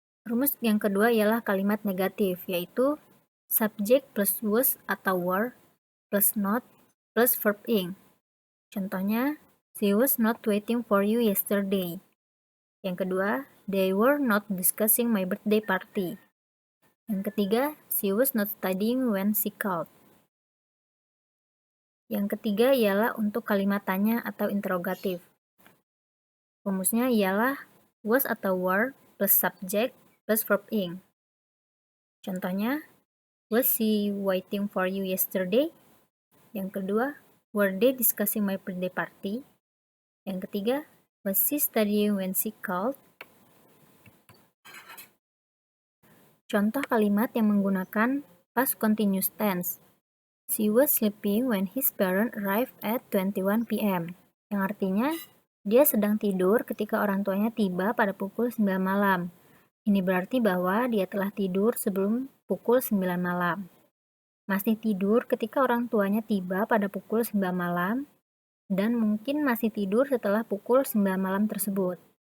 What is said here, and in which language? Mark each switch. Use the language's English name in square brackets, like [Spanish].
[Indonesian] Rumus yang kedua ialah kalimat negatif, yaitu subject plus was atau were plus not plus verb ing. Contohnya, [English] she was not waiting for you yesterday. [Indonesian] Yang kedua, [English] they were not discussing my birthday party. [Indonesian] Yang ketiga, [English] she was not studying when she called. [Indonesian] Yang ketiga ialah untuk kalimat tanya atau interrogatif. Rumusnya ialah was atau were plus subject plus verb ing. Contohnya, [English] was she waiting for you yesterday? [Indonesian] Yang kedua, [English] were they discussing my birthday party? [Indonesian] Yang ketiga, [English] was she studying when she called? [Indonesian] Contoh kalimat yang menggunakan past continuous tense. [English] She was sleeping when his parents arrived at 21 p.m. [Indonesian] Yang artinya, dia sedang tidur ketika orang tuanya tiba pada pukul 9 malam. Ini berarti bahwa dia telah tidur sebelum pukul 9 malam. Masih tidur ketika orang tuanya tiba pada pukul 9 malam, dan mungkin masih tidur setelah pukul 9 malam tersebut.